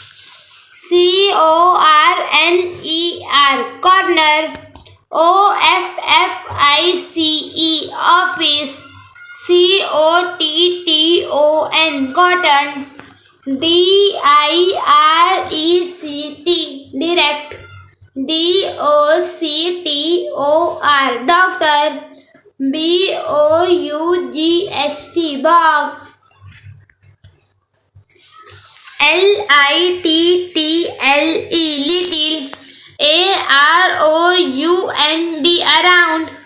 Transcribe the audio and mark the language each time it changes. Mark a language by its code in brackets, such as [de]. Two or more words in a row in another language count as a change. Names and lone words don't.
[en] CORNER corner. OFFICE office. COTTON cotton. DIRECT direct. D-O-C-T-O-R, doctor. B-O-U-G-H-T, bog. L-I-T-T-L-E, little. A-R-O-U-N-D, around.